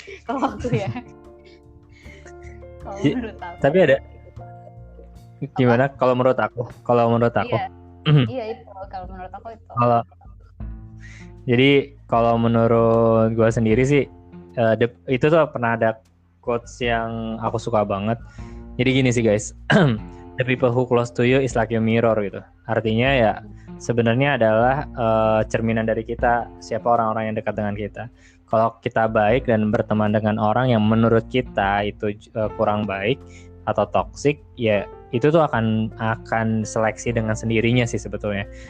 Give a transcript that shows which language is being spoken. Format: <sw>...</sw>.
<id>Kalau aku ya. Kalau menurut aku. Tapi ada gimana? Kalau menurut aku. Iya itu. Kalau menurut aku itu. Jadi kalau menurut gue sendiri sih itu tuh pernah ada quotes yang aku suka banget. Jadi gini sih guys,</id> <en>the people who close to you is like your mirror gitu.</en> <id>Artinya ya sebenarnya adalah cerminan dari kita, siapa orang-orang yang dekat dengan kita. Kalau kita baik dan berteman dengan orang yang menurut kita itu kurang baik atau toksik, ya itu tuh akan seleksi dengan sendirinya sih sebetulnya.</id>